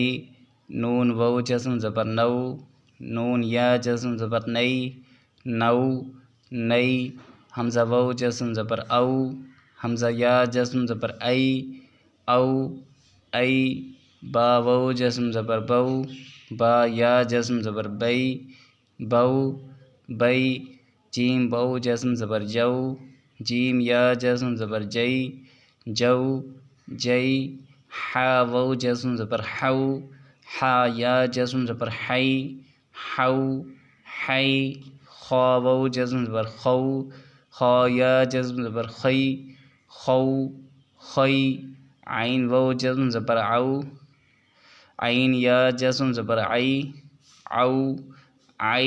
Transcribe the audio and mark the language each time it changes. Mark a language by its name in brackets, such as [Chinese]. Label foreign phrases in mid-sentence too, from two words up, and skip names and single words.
[Urdu] نون و جزم زبر نو، نون یا جزم زبر نئی، نو نئی۔ حمزہ و جزم زبر او، حمزہ یا جزم زبر ای، او ای۔ با و جزم زبر بو، با یا جزم زبر بئی، بو بئی۔ جیم و جزم زبر جو، جیم یا جزم زبر جئی، جو جئی۔ حا و جزم زبر حو، حا یا جزم زبر حئی، حو حئی۔ خا و جزم زبر خو، خا یا جزم زبر خئی، خو خئی۔ عین و جزم زبر عو، عین یا جزم زبر عئی، عو عئی۔